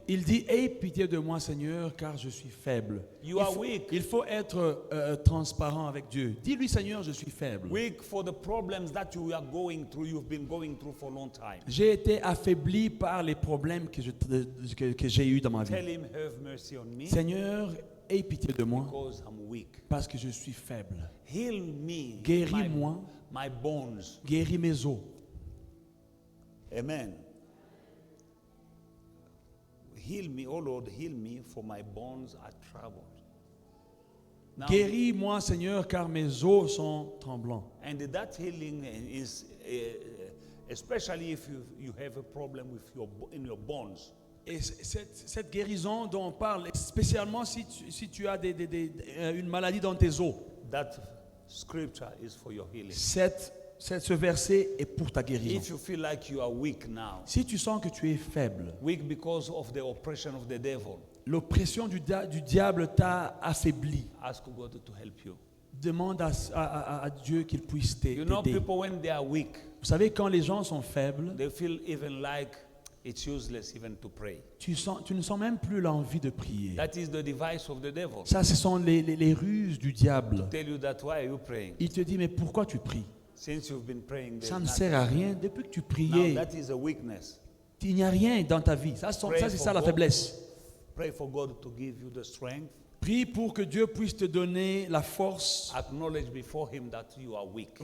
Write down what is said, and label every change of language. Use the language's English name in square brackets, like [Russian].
[French] Il dit, aie pitié de moi, Seigneur, car je suis faible. Il faut être transparent avec Dieu. Dis-lui, Seigneur, je suis faible. [English] Weak for the problems that you are going through. You've been going through for a long time. [French] J'ai été affaibli par les problèmes que j'ai eus dans ma vie. [English] Tell him, have mercy on me. [French] Seigneur, aie pitié de moi, [English] because I'm weak. [French] Parce que je suis faible. [English] Heal me. [French] Guéris-moi. [English] My bones. [French] Guéris mes os. [English] Amen. Heal me, oh Lord, heal me, for my bones are troubled. Now, [French] guéris-moi, Seigneur, car mes os sont tremblants. [English] And that healing is, especially if you have a problem with in your bones. [French] Et cette guérison dont on parle, spécialement si tu as une maladie dans tes os. [English] That scripture is for your healing. [French] Ce verset est pour ta guérison. [English] If you feel like you are weak now, [French] si tu sens que tu es faible, [English] weak because of the oppression of the devil, [French] l'oppression du diable t'a affaibli, [English] ask God to help you. [French] Demande à Dieu qu'il puisse t'aider. [English] You know, people when they are weak, [French] vous savez, quand les gens sont faibles, [English] they feel even like it's useless even to pray. [French] Tu ne sens même plus l'envie de prier. [English] That is the device of the devil. [French] Ça, ce sont les ruses du diable. [English] To tell you that, why are you praying? [French] Il te dit, mais pourquoi tu pries? [English] Since you've been praying, [French] ça ne sert à rien. Depuis que tu priais, [English] now, that is a weakness. [French] Il n'y a rien dans ta vie. Ça c'est ça la faiblesse. [English] Pray for God to give you the strength. [French] Prie pour que Dieu puisse te donner la force. [English] Acknowledge before him that you are weak.